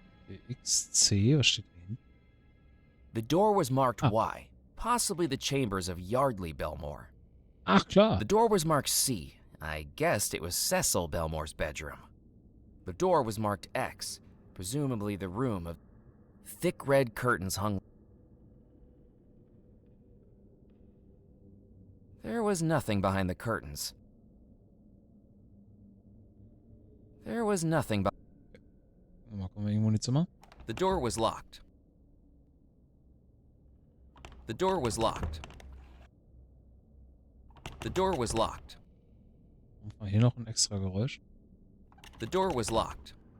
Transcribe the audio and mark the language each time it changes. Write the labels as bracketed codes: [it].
[de] Okay, XC, was steht hier hinten? [en] The door was marked Y, possibly the chambers of Yardley Belmore. [de] Ach, klar. [en] The door was marked C. I guessed it was Cecil Belmore's bedroom. The door was marked X, presumably the room of... Thick red curtains hung... There was nothing behind the curtains. There was nothing behind... [de] Mal gucken wir irgendwo in die Zimmer. [en] The door was locked. The door was locked. The door was locked. [de] Und mal hier noch ein extra Geräusch. [en] The door was locked.